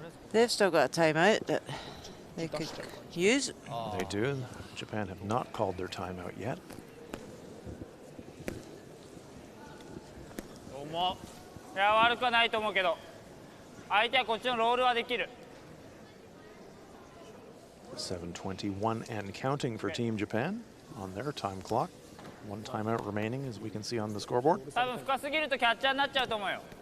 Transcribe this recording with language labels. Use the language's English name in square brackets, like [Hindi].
[English] They've still got a timeout that they could use. They do. Japan have not called their timeout yet. [Japanese] いや悪くはないと思うけど、相手はこっちのロールはできる。 [English] 7:21 and counting for Team Japan on their time clock. 1 timeout remaining, as we can see on the scoreboard. [Japanese] 多分深すぎるとキャッチャーになっちゃうと思うよ。